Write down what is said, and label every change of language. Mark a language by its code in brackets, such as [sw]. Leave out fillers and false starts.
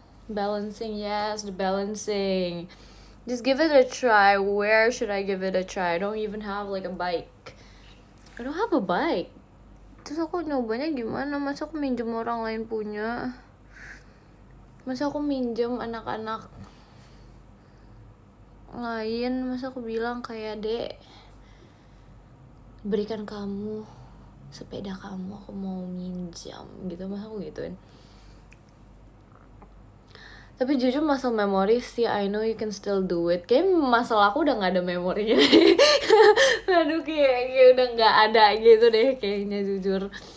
[en] Balancing, yes, the balancing. Just give it a try. Where should I give it a try? I don't even have like a bike. I don't have a bike. [id] Terus aku nyobanya gimana? Masa aku minjem orang lain punya? Masa aku minjem anak-anak lain? Masa aku bilang kayak, Dek, berikan kamu sepeda kamu, aku mau minjam gitu. Masa aku gituin? Tapi jujur masalah memori sih, [en] I know you can still do it. [id] Kayak masalah aku udah gak ada memorinya. Aduh kayak udah gak ada gitu deh kayaknya, jujur.